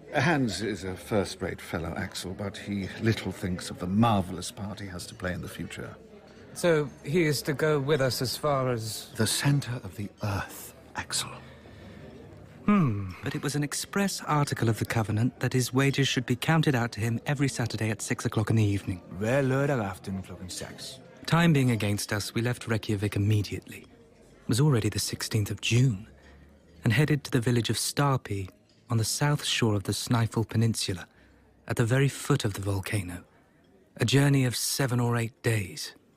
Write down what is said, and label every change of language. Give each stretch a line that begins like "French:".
English: Hans is a first-rate fellow, Axel, but he little thinks of the marvellous part he has to play in the future. So he is to go with us as far as... The centre of the earth, Axel. But it was an express article of the Covenant that his wages should be counted out to him every Saturday at 6 o'clock in the evening.
Danish: Hver lørdag aften klokken 6.
English: Time being against us, we left Reykjavik immediately. It was already the 16th of June, and headed to the village of Starpi on the south shore of the Snæfell Peninsula, at the very foot of the volcano. A journey of 7 or 8 days.